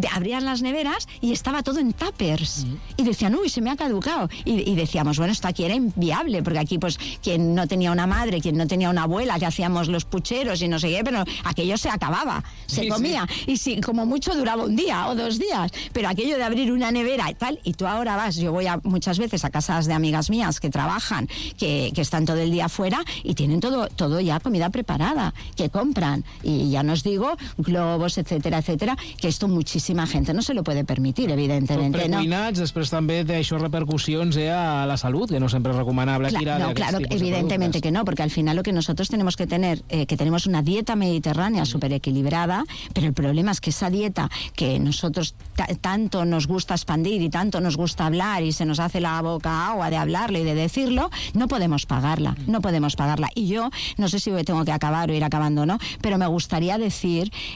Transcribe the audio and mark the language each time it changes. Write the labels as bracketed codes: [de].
[es] Abrían las neveras y estaba todo en tuppers, y decían, uy, se me ha caducado, y decíamos, bueno, esto aquí era inviable, porque aquí pues quien no tenía una madre, quien no tenía una abuela, que hacíamos los pucheros y no sé qué, pero aquello se acababa, se comía, y si como mucho duraba un día o dos días, pero aquello de abrir una nevera tal, y tú ahora vas, yo voy muchas veces a casas de amigas mías que trabajan, que están todo el día fuera y tienen todo ya comida preparada, que compran, y ya nos digo, globos, etcétera, etcétera, que esto muchísima gente no se lo puede permitir, evidentemente, ¿no? [ca] Precuinats, després també té això repercussions a la salut, que no sempre és recomanable tirar d'aquests tipus de productes. [es] Claro, evidentemente que no, porque al final lo que nosotros tenemos que tener, que tenemos una dieta mediterránea súper equilibrada, pero el problema es que esa dieta que nosotros tanto nos gusta expandir y tanto nos gusta hablar y se nos hace la boca agua de hablarlo y de decirlo, no podemos pagarla. Y yo, no sé si tengo que acabar o ir acabando o no, pero me gustaría decir